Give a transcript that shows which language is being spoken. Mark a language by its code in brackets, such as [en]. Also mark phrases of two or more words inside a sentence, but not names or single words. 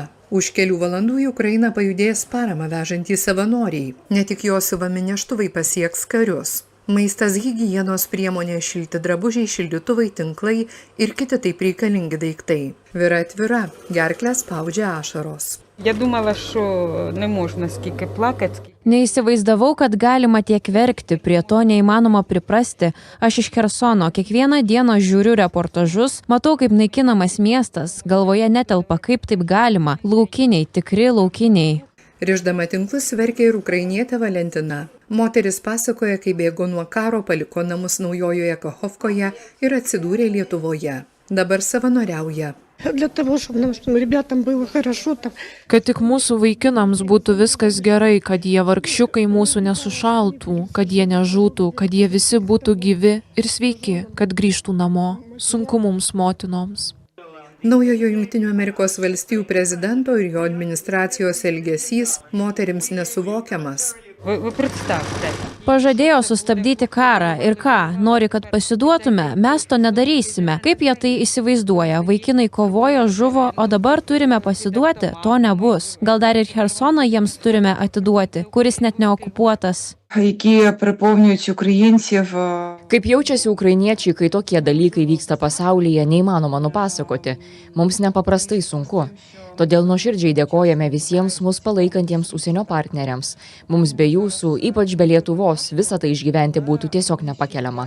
[lt] Už kelių valandų į Ukrainą pajudės paramą vežantys savanoriai. Ne tik jos siuvami neštuvai pasieks karius. Maistas, higienos priemonės, šilti drabužiai, šildytuvai, tinklai ir kiti taip reikalingi daiktai. Vira atvira, gerklę spaudžia ašaros. [uk] Я думала, що не можна скільки плакати. [lt] Neįsivaizdavau, kad galima tiek verkti, prie to neįmanoma priprasti. Aš iš Chersono kiekvieną dieną žiūriu reportažus, matau, kaip naikinamas miestas, galvoje netelpa, kaip taip galima. Laukiniai, tikri laukiniai. Rišdama tinklus verkė ir ukrainietė Valentina. Moteris pasakoja, kai bėgo nuo karo, paliko namus Naujojoje Kachovkoje ir atsidūrė Lietuvoje. Dabar savanoriauja. [ru] Для того, чтобы нашим ребятам было хорошо там. [lt] Kad tik mūsų vaikinams būtų viskas gerai, kad jie vargšiukai mūsų nesušaltų, kad jie nežūtų, kad jie visi būtų gyvi ir sveiki, kad grįžtų namo. Sunku mums motinoms. Naujojo Jungtinių Amerikos valstijų prezidento ir jo administracijos elgesys moterims nesuvokiamas. [uk] Ви представте. [lt] Pažadėjo sustabdyti karą ir ką, nori, kad pasiduotume, mes to nedarysime. Kaip jie tai įsivaizduoja, vaikinai kovojo, žuvo, o dabar turime pasiduoti, to nebus. Gal dar ir Chersoną jiems turime atiduoti, kuris net neokupuotas. [uk] Які приповнюють українців. [lt] Kaip jaučiasi ukrainiečiai, kai tokie dalykai vyksta pasaulyje, neįmanoma nupasakoti. Mums nepaprastai sunku. Todėl nuoširdžiai dėkojame visiems mus palaikantiems užsienio partneriams. Mums be jūsų, ypač be Lietuvos, visą tai išgyventi būtų tiesiog nepakeliama.